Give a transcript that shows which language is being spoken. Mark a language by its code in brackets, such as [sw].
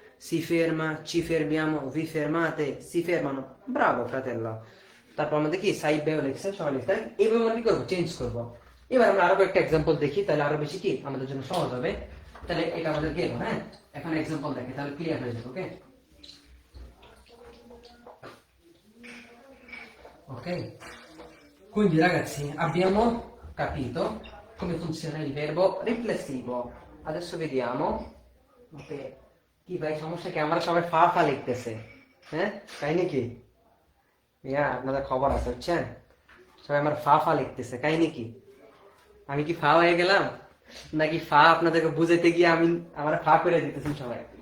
[it] si ferma, ci fermiamo, vi fermate, si fermano। ব্রাভো fratello। [bn] তারপর আমাদের কি side by লিখছে, সবাই লিখতে এইভাবে আমরা কি করবো, চেঞ্জ করবো। এবার আমরা আরো একটা এক্সাম্পল দেখি, তাহলে আরো বেশি কি আমাদের জন্য সহজ হবে। তাহলে এটা আমাদের গেল, হ্যাঁ। এখন এক্সাম্পল দেখি, তাহলে ক্লিয়ার হয়ে যাবে। [it] ওকে ok, quindi ragazzi abbiamo capito come funziona il verbo riflessivo। adesso vediamo [bn] ওকে কি ভাই সমস্যা কি, আমরা সবাই ফা ফা লিখতেছে, হ্যাঁ কাহিনী কি ইয়া আপনাদের খবর আছে বুঝছেন, সবাই আমার ফা ফা লিখতেছে, কাহিনী কি আমি কি ফা হয়ে গেলাম নাকি ফা আপনাদেরকে বুঝাইতে গিয়ে আমি আমার ফা করে দিতেছেন সবাই।